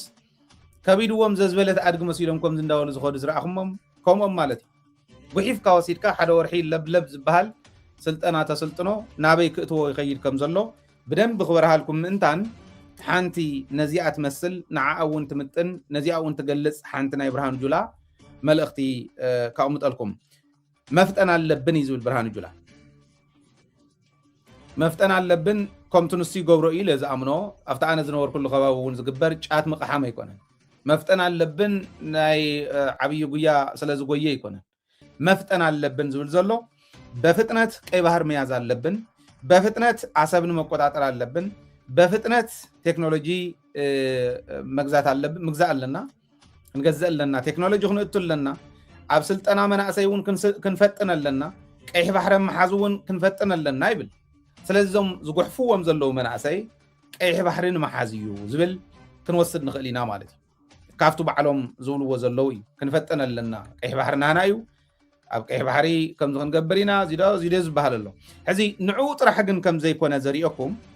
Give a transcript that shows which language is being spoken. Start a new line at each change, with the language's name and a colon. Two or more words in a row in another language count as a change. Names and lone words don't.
Tigrinya: ከቢድዎም ዘዝበለት ኣድጊ መሲሎም ከም ዝንዳወሉ ዝኸዱ ዝረኣኹሞም ከምኦም ማለት እዩ ጉሒፍካ ወሲድካ ሓደ ወርሒ ለብለብ ዝበሃል ስልጠና ተሰልጥኖ ናበይ ክእትዎ ይኸይድ ከም ዘሎ ብደንብ ክበረሃልኩም ምእንታን ሓንቲ ነዚኣ ትመስል ንዓኣ እውን ትምጥን ነዚኣ እውን ትገልጽ ሓንቲ ናይ ብርሃኑ ጁላ መልእኽቲ ካቕምጠልኩም
Amharic: መፍጠን ኣለብን
Tigrinya: እዩ ዝብል ብርሃኑ ጁላ
Amharic: መፍጠን ኣለብን
Tigrinya: ከምቲ ንሱ ይገብሮ እዩ ለዝኣምኖ ኣብቲ ኣነ ዝነበርኩሉ ከባቢ እውን ዝግበር ጫት ምቕሓም ኣይኮነን
Amharic: መፍጠን ኣለብን
Tigrinya: ናይ ዓብዪ ጉያ ስለ ዝጎየ ኣይኮነን
Amharic: መፍጠን ኣለብን
Tigrinya: ዝብል ዘሎ
Amharic: በፍጥነት ቀይ ባህር መያዝ ኣለብን በፍጥነት ዓሰብን መቆጣጠር ኣለብን በፍጥነት ቴክኖሎጂ
Tigrinya: ምግዛእ ኣለና ክንገዝእ ኣለና ቴክኖሎጂ ክንእቱ ኣለና ኣብ ስልጠና መናእሰይ እውን ክንፈጥን ኣለና ቀይሕ ባሕሪ መሓዝ እውን ክንፈጥን ኣለና ይብል ስለዚ እዞም ዝጉሕፍዎም ዘለዉ መናእሰይ ቀይሕ ባሕሪ ንመሓዝ እዩ ዝብል ክንወስድ ንኽእል ኢና ማለት እዩ ካብቱ ባዕሎም ዝብልዎ ዘለዉ እዩ ክንፈጥን ኣለና ቀይሕ ባሕሪ ናና እዩ ኣብ ቀይሕ ባሕሪ ከምዚ ክንገብር ኢና ዚዶ ዝበሃል ኣሎ ሕዚ ንዕኡ ጥራሕ ግን ከም ዘይኮነ ዘሪአኩም